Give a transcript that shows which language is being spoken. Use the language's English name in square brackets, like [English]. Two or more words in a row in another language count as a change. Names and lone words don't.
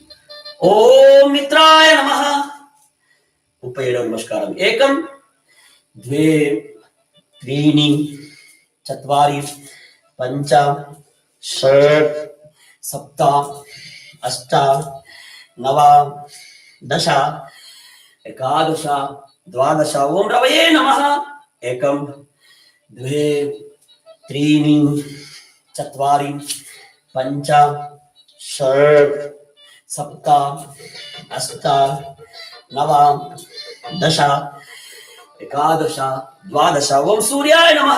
[Sanskrit] ఓం మిత్రాయ నమః. 37వ నమస్కారం. ఏకం ద్వే త్రీణి చత్వారి పంచ షట్ సప్త అష్ట నవ దశ एकादश द्वादश ओम रवये नमः. एकम द्वे त्रीणि चत्वारि पंच षट् सप्त अष्ट नव दश एकादश द्वादश ओम सूर्याय नमः.